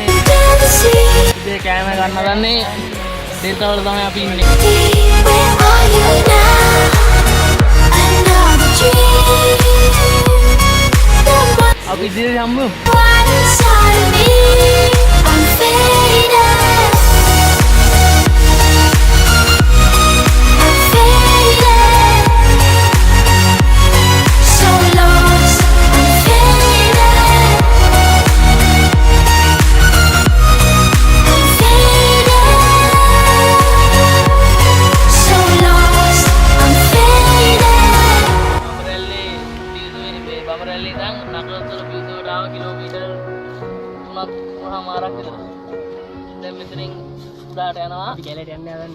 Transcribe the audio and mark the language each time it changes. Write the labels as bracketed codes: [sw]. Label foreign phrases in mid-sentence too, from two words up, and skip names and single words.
[si] ඉතින් කෑම ගන්න හදන්නේ ඩෙල්ටා වල තමයි අපි ඉන්නේ. [en] Where are you now? Another dream. [si] අපි ඉදිරියට යමු. [en] One inside of me. I'm faded. I'm faded. So lost. I'm faded. I'm faded. So lost. I'm faded. [si] බමරැල්ලේ ඉඳන් නගරතල පිටුවට ආව කිලෝමීටර් 3ක් මාරක් විතර. දැන් මෙතනින් උඩට යනවා. අපි කැලේට යන්න හදන්නේ.